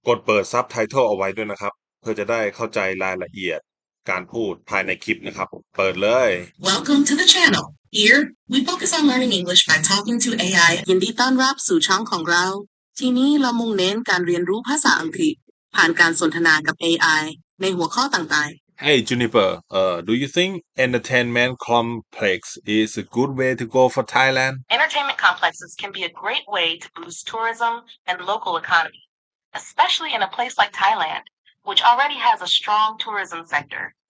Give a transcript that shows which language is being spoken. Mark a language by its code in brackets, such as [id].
[th] กดเปิดซับไตเติลเอาไว้ด้วยนะครับเพื่อจะได้เข้าใจรายละเอียดการพูดภายในคลิปนะครับเปิดเลย [en] Welcome to the channel. Here, we focus on learning English by talking to AI. [th] ยินดีต้อนรับสู่ช่องของเราที่นี้เรามุ่งเน้นการเรียนรู้ภาษาอังกฤษผ่านการสนทนากับ AI ในหัวข้อต่างๆ [en] Hey Juniper, do you think entertainment complex is a good way to go for Thailand? Entertainment complexes can be a great way to boost tourism and local economy, especially in a place like Thailand, which already has a strong tourism sector.